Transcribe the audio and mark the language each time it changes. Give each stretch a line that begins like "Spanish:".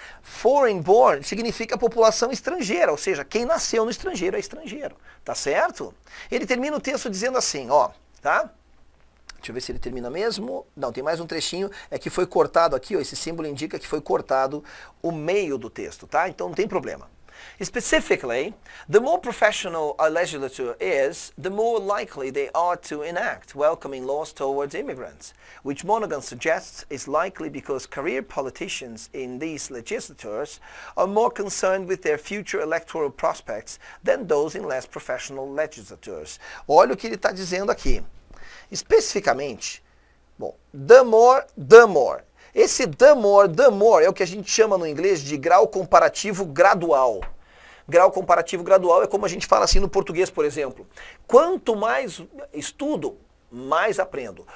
Portuguese: Foreign born significa população estrangeira, ou seja, quem nasceu no estrangeiro é estrangeiro, tá certo? Ele termina o texto dizendo assim, ó, tá? Deixa eu ver se ele termina mesmo. Não, tem mais um trechinho, é que foi cortado aqui, ó, esse símbolo indica que foi cortado o meio do texto, tá? Então não tem problema.
English: Specifically, the more professional a legislature is, the more likely they are to enact welcoming laws towards immigrants, which Monaghan suggests is likely because career politicians in these legislatures are more concerned with their future electoral prospects than those in less professional legislatures.
Portuguese: Olha o que ele está dizendo aqui. Especificamente, bom, the more. Esse the more é o que a gente chama no inglês de grau comparativo gradual. Grau comparativo gradual é como a gente fala assim no português, por exemplo. Quanto mais estudo, mais aprendo.